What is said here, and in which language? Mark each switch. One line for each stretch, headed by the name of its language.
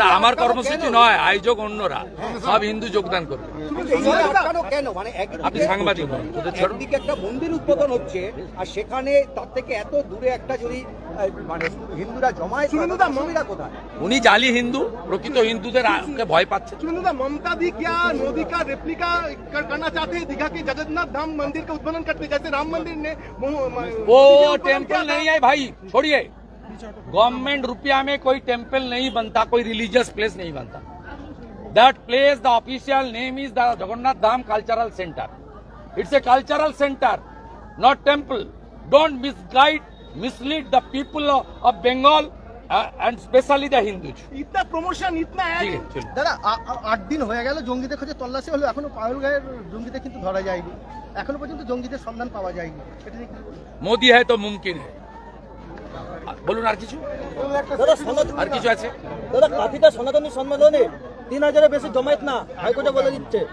Bangla: আমার কর্মসূচি নয়, আয়োজক অন্যরা, সব হিন্দু যোগদান করবে। কেন মানে আপনি সাংবাদিক, একদিকে একটা মন্দির উদ্বোধন হচ্ছে, আর সেখানে তার থেকে এত দূরে একটা যদি মানে হিন্দুরা জমায়েত, সুবিধা কোথায়? উনি জালি হিন্দু, প্রকৃত হিন্দুদের ভয় পাচ্ছে।
Hindi: सुनिंदा, ममता दी क्या मोदी का रेप्लिका करना चाहते हैं दीघा के जगन्नाथ धाम मंदिर का उद्घाटन करते, जैसे राम मंदिर ने वो टेम्पल नहीं है भाई, छोड़िए। गवर्नमेंट रुपया में कोई टेम्पल नहीं बनता, कोई रिलीजियस प्लेस नहीं बनता।
English: That place, the official name is the Jagannath Dham cultural centre. It's a cultural centre, not temple. Don't mislead the people of Bengal and especially the Hindus.
Hindi: इतना प्रमोशन, इतना
Bangla: দাদা 8 দিন হয়ে গেল জঙ্গিদের খোঁজে তল্লাশি হলো, এখনো পায়ুলগাঁয়ের জঙ্গিদের কিন্তু ধরা যায়নি, এখনো পর্যন্ত জঙ্গিদের সন্ধান পাওয়া যায়নি। এটা ঠিক
Hindi: मोदी है तो मुमकिन है।
Bangla: বলুন আর কিছু, আর কিছু আছে? দাদা, কাঠিটা সনাতনী সম্মেলনে 3000-এর বেশি জমায়েত না, হাইকোর্টে বলে দিচ্ছে।